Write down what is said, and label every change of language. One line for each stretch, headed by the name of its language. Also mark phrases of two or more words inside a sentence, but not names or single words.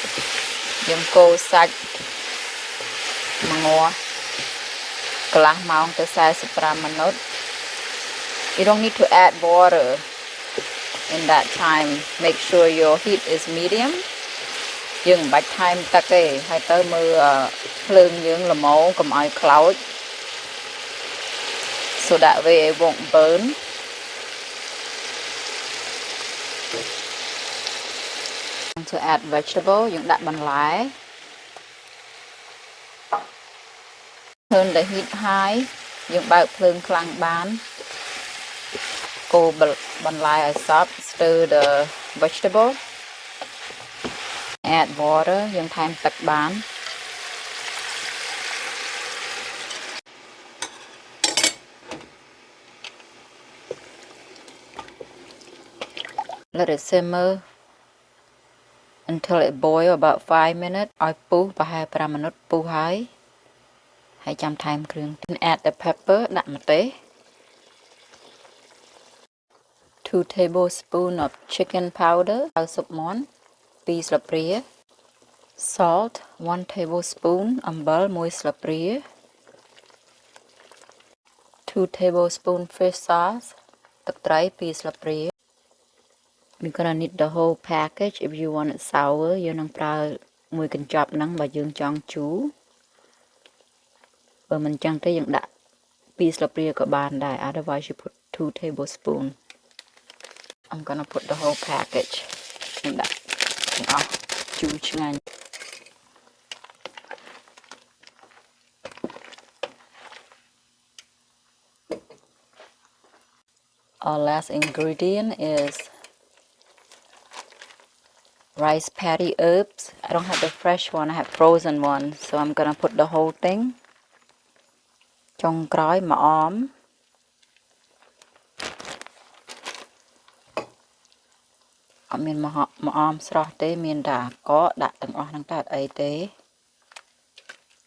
Khmer: យើងកូរសាច់មួយងាស់កន្លះម៉ោងទៅ45 minutes.
English: You don't need to add water in that time. Make sure your heat is medium.
Khmer: យើងមិនបាច់ថែមទឹកទេហើយទៅមើលភ្លើងយើងល្មមកុំឲ្យខ្លោច
English: so that way it won't burn. To add vegetable
Khmer: យើងដាក់បន្លែ
English: Turn the heat high
Khmer: យើងបើកភ្លើងខ្លាំងបានកូរបន្លែឲ្យសព្វ
English: Stir the vegetable. Add water
Khmer: យើងថែមទឹកបាន
English: Let it simmer until it boil about 5 minutes
Khmer: ឲ្យពុះប្រហែល
English: 5 minutes
Khmer: ពុះហើយចាំថែមគ្រឿង
English: Add the pepper
Khmer: ដាក់ម្ទេស
English: 2 tablespoons of chicken powder
Khmer: ហើយស៊ុបមាន់2ស្លាបព្រា
English: Salt 1 tablespoon
Khmer: អំបិល1ស្លាបព្រា
English: 2 tablespoon fish sauce
Khmer: ទឹកត្រី2ស្លាបព្រា
English: You're gonna need the whole package if you want it sour
Khmer: យើងនឹងប្រើមួយកញ្ចប់ហ្នឹងបើយើងចង់ជូរបើមិនចឹងទេយើងដាក់2ស្លាបព្រាក៏បានដែរ
English: otherwise you put 2 tablespoons. I'm gonna put the whole package
Khmer: ខ្ញុំដាក់ទាំងអស់ជូរឆ្ងាញ់
English: Our last ingredient is rice patty herbs. I don't have the fresh one, I have frozen one. So I'm gonna put the whole thing.
Khmer: ចុងក្រោយម្អម អត់មានម្អមស្រស់ទេមានតែអាកកដាក់ទាំងអស់ហ្នឹងតែអត់អីទេ